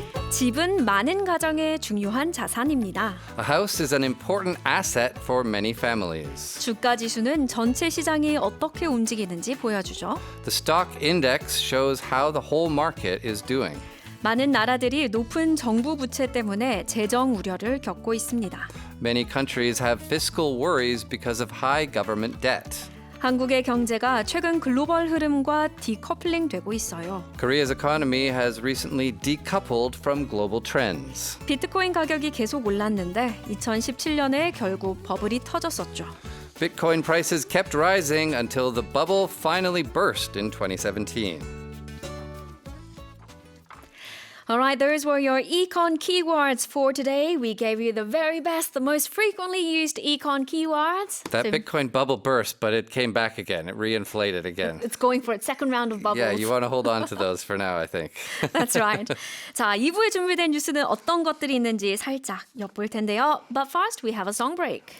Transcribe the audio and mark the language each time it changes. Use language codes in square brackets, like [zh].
[ko] 집은 많은 가정의 중요한 자산입니다. [en] A house is an important asset for many families. [ko] 주가 지수는 전체 시장이 어떻게 움직이는지 보여주죠. [en] The stock index shows how the whole market is doing. [ko] 많은 나라들이 높은 정부 부채 때문에 재정 우려를 겪고 있습니다. [en] Many countries have fiscal worries because of high government debt. [ko] 한국의 경제가 최근 글로벌 흐름과 디커플링 되고 있어요. [en] Korea's economy has recently decoupled from global trends. [ko] 비트코인 가격이 계속 올랐는데 2017년에 결국 버블이 터졌었죠. [en] Bitcoin prices kept rising until the bubble finally burst in 2017. All right, those were your econ keywords for today. We gave you the very best, the most frequently used econ keywords. That So Bitcoin bubble burst, but it came back again. It reinflated again. it's going for its second round of bubbles. Yeah, you want to hold on to those for now, I think. That's right. [ko] 자, 2부에 준비된 뉴스는 어떤 것들이 있는지 살짝 엿볼 텐데요. [en] But first, we have a song break.